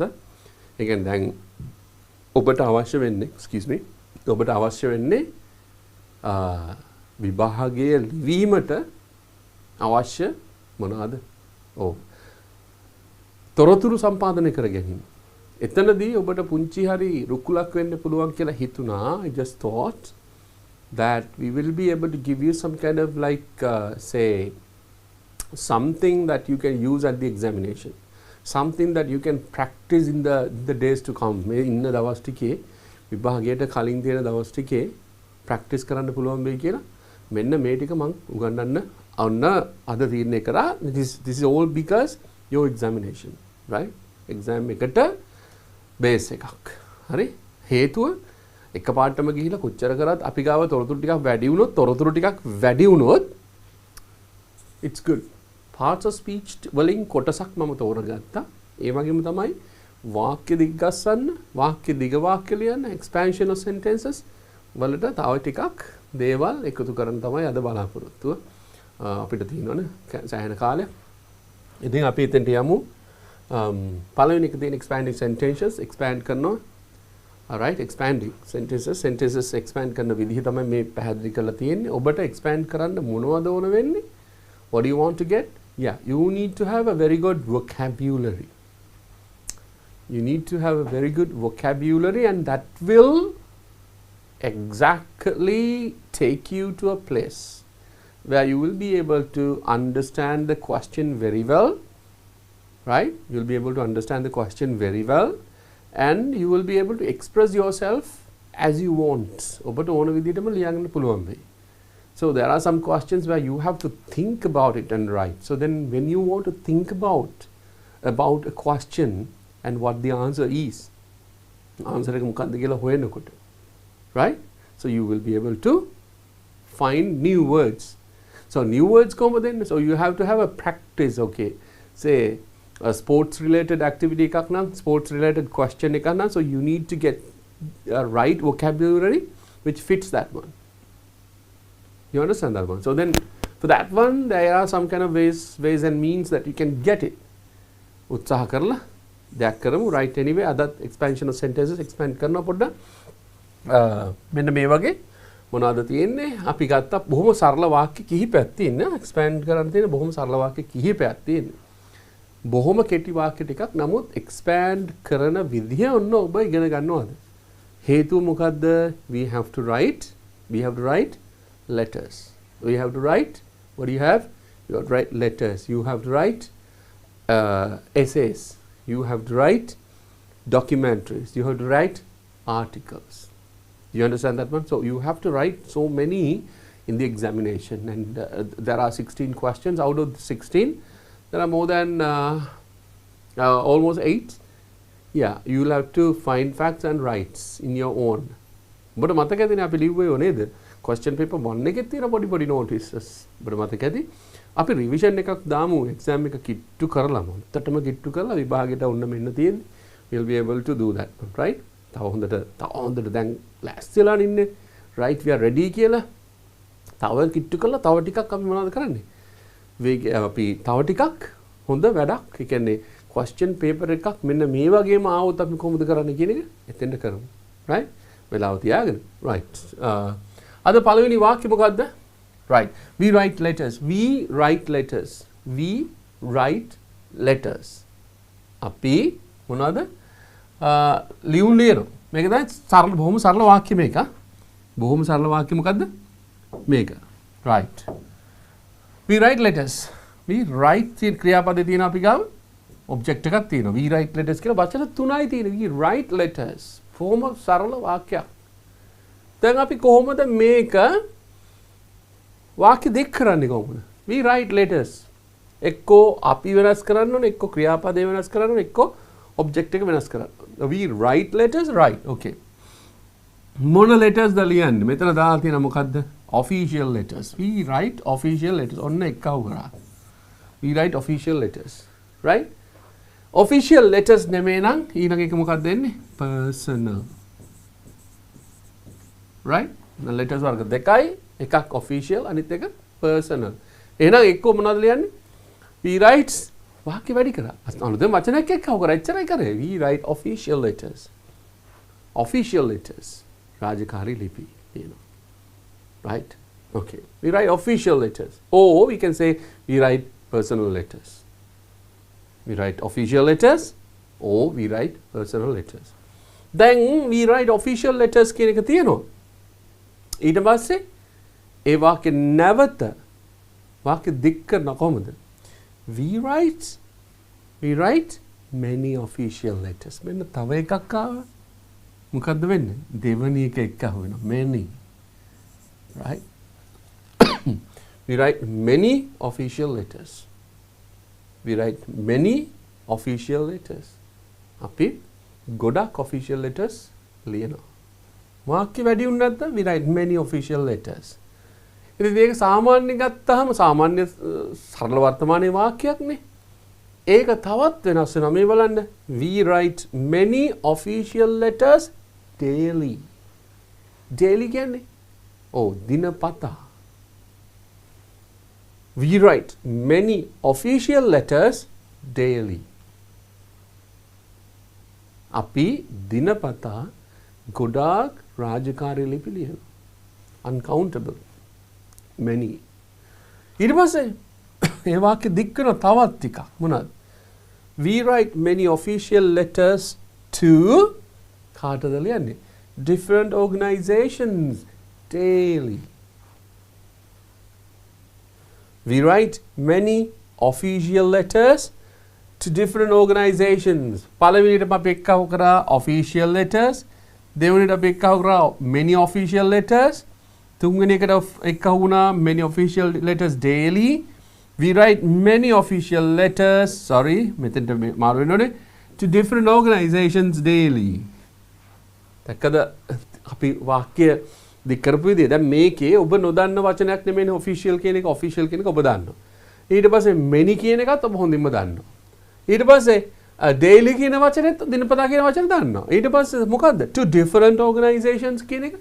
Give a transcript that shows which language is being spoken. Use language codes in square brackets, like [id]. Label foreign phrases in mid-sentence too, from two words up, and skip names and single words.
[si] ඒ කියන්නේ දැන් ඔබට අවශ්‍ය වෙන්නේ [en] excuse me [si] ඔබට අවශ්‍ය වෙන්නේ විභාගයේ ලිවීමට අවශ්‍ය මොනවාද? ඔව්. තොරතුරු සම්පාදනය කර ගැනීම. එතනදී ඔබට පුංචි හරි රුකුලක් වෙන්න පුළුවන් කියලා හිතුණා. [en] I just thought that we will be able to give you some kind of like say something that you can use at the examination, something that you can practice in the days to come. [si] මේ ඉන්න දවස් ටිකේ විභාගයට කලින් තියෙන දවස් ටිකේ practice කරන්න පුළුවන් වෙයි කියලා මෙන්න මේ ටික මම උගන්වන්න ඔන්න අද තීරණය කරා. [en] This is all because your examination, right? [si] exam එකට බේස් එකක්. හරි? හේතුව එකපාරටම ගිහිලා කොච්චර කරත් අපි ගාව තොරතුරු ටිකක් වැඩි වුණොත් [en] it's good. parts of speech [si] වලින් කොටසක් මම තෝරගත්තා. ඒ වගේම තමයි වාක්‍ය දිග්ගස්සන්න, වාක්‍ය දිග වාක්‍ය ලියන්න, [en] expansion of sentences [si] වලට තව ටිකක් දේවල් එකතු කරන් තමයි අද බලාපොරොත්තුව. අපිට තියෙනවනේ සෑහෙන කාලයක්. ඉතින් අපි එතෙන්ට යමු. පළවෙනි එක තියෙන [en] expanding sentences expand [si] කරනවා. [en] alright, expanding sentences expand [si] කරන විදිහ තමයි මේ පැහැදිලි කරලා තියෙන්නේ. ඔබට expand කරන්න මොනවද ඕන වෙන්නේ? [en] What do you want to get? Yeah, you need to have a very good vocabulary. You need to have a very good vocabulary, and that will exactly take you to a place where you will be able to understand the question very well, right? You'll be able to understand the question very well, and you will be able to express yourself as you want. [si] ඔබට ඕන විදිහටම ලියන්න පුළුවන් වෙයි. [en] So there are some questions where you have to think about it and write. So then when you want to think about a question and what the answer is, [si] answer එක මොකක්ද කියලා හොයනකොට, [en] right? So you will be able to find new words. So new words [si] කොහොමද එන්නේ? [en] So you have to have a practice, okay? Say a sports related activity [si] එකක් නම්, [en] sports related question [si] එකක් නම්, [en] so you need to get a right vocabulary which fits that one. You understand that one? So then for that one there are some kind of ways and means that you can get it. [si] උත්සාහ කරලා දෙයක් කරමු. [en] right anyway අදත් expansion of sentences expand [si] කරනවා පොඩ්ඩක්. මෙන්න මේ වගේ මොනවද තියෙන්නේ? අපි ගත්ත බොහොම සරල වාක්‍ය කිහිපයක් තියෙනවා. expand කරන්න තියෙන බොහොම සරල වාක්‍ය කිහිපයක් තියෙනවා. බොහොම කෙටි වාක්‍ය ටිකක්. නමුත් expand කරන විදිහ ඔන්න ඔබ ඉගෙන ගන්නවාද? හේතුව මොකද්ද? [en] we have to write letters. We have to write, what do you have? You have to write letters. You have to write essays. You have to write documentaries. You have to write articles. You understand that one? So you have to write so many in the examination, and there are 16 questions. Out of the 16 there are more than almost 8. Yeah, you will have to find facts and rights in your own. [si] But මතකද අපි ලිව්වේ නේද? [en] question paper 1 [si] එකේ තියෙන පොඩි notices. but මතක ඇති අපි revision එකක් දාමු exam එක කිට්ටු කරලා මොන්ටටම කිට්ටු කරලා විභාගෙට ඔන්න මෙන්න තියෙන්නේ. [en] we'll be able to do that, right? [si] තව හොඳට දැන් ලෑස්තිලා ඉන්නේ, [en] right? we are ready [si] කියලා තව කිට්ටු කරලා තව ටිකක් අපි මොනවද කරන්නේ? අපි තව ටිකක් හොඳ වැඩක්. ඒ කියන්නේ [en] question paper [si] එකක් මෙන්න මේ වගේම ආවොත් අපි කොහොමද කරන්නේ කියන එක එතෙන්ට කරමු, right? වෙලාව තියාගෙන, right? අද පළවෙනි වාක්‍ය මොකද්ද? [en] right, we write letters. [si] අපි මොනවද ලියනවා. මේක තමයි සරල බොහොම සරල වාක්‍ය මේක. බොහොම සරල වාක්‍ය මොකද්ද මේක? [en] right, we write letters. we write [si] තියෙන ක්‍රියාපදේ තියෙන අපි ගාව object එකක් තියෙනවා. [en] we write letters [si] කියලා වචන තුනයි තියෙන්නේ. [en] we write letters. [si] බොහොම සරල වාක්‍යයක්. දැන් අපි කොහොමද මේක වාක්‍ය දෙක කරන්නේ කොහොමද? [en] we write letters. [si] එක්කෝ අපි වෙනස් කරන්න ඕනේ, එක්කෝ ක්‍රියාපදේ වෙනස් කරන්න ඕනේ, එක්කෝ object එක වෙනස් කරන්න. [en] we write letters, right? [si] okay. මොන letters ද ලියන්නේ? මෙතන දාලා තියෙන මොකද්ද? [en] official letters. we write official letters. [si] ඔන්න එක්කව කරා. [en] we write official letters, right? official letters [si] නෙමෙයි නම් ඊළඟ එක මොකක්ද දෙන්නේ? personal. right? letters වර්ග දෙකයි එකක් official අනිත් එක personal. එහෙනම් එක්ක මොනවද ලියන්නේ? [en] we write [si] වාක්‍ය වැඩි කරා. අලුතෙන් වචනයක් එක්කව කරා. එච්චරයි කරේ. [en] we write official letters. Official letters. [si] රාජකාරී ලිපි කියනවා. [en] Right? Okay. We write official letters. Or we can say we write personal letters. We write official letters or we write personal letters. Then we write official letters [si] කියන එක තියෙනවා. ඊට පස්සේ ඒ වාක්‍ය නැවත වාක්‍ය දික් කරන කොහොමද? [en] We write many official letters. [si] මෙන්න තව එකක් ආවා. මොකද්ද වෙන්නේ? දෙවනි එක එක්ක අහුවෙනවා. [en] Many. Right? We write many official letters. We write many official letters. [si] අපි ගොඩක් [en] official letters [si] ලියනවා. වාක්‍ය වැඩි වුණ නැත්නම් [en] we write many official letters. [si] ඉතින් මේක සාමාන්‍ය ගත්තාම සාමාන්‍ය සරල වර්තමානයේ වාක්‍යයක් නේ. ඒක තවත් වෙනස් වෙනවා. මේ බලන්න. [en] We write many official letters daily. [si] Daily කියන්නේ දිනපතා. [en] We write many official letters daily. [si] අපි දිනපතා ගොඩාක් රාජකාරී ලිපි ලියනවා. [en] Uncountable. Many. [si] ඊට පස්සේ ඒ වාක්‍ය දික් කරන තවත් ටිකක් මොනවද? [en] We write many official letters to [si] කාටද ලියන්නේ? [en] Different organizations daily. We write many official letters to different organizations. [si] පළවෙනිට අපි එක්කව කරා [en] official letters. [si] දෙවෙනිට අපි එක්කව කරා [en] many official letters. [si] තුන්වෙනි එකට එක්කව වුණා [en] many official letters daily. We write many official letters, [si] මෙතෙන්ට මාරු වෙනවනේ, [en] to different organizations daily. [si] දැක්කද අපි වාක්‍ය දික් කරපු විදිය. දැන් මේකේ ඔබ නොදන්න වචනයක් නෙමෙයි official කියන එක ඔබ දන්නවා. ඊට පස්සේ many කියන එකත් ඔබ හොඳින්ම දන්නවා. ඊට පස්සේ daily කියන වචනේත් දිනපතා කියන වචනේ දන්නවා. ඊට පස්සේ මොකද්ද? [en] to different organizations [si] කියන එක.